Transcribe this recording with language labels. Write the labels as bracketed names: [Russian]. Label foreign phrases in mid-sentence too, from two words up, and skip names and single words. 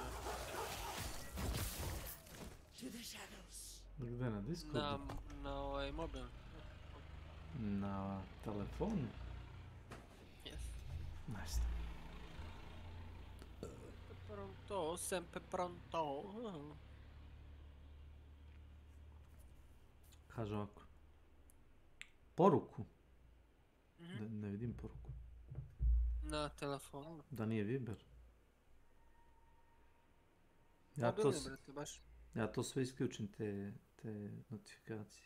[Serbian] Gde, na Discordu? Na ovaj mobil. Na telefonu? Yes. Nice. [Italian] Pronto, sempre pronto. [Serbian] Kaže ovako. Poruku? Ne vidim poruku. Na telefonu. Da nije Viber? Ja to sve isključim, te notifikacije.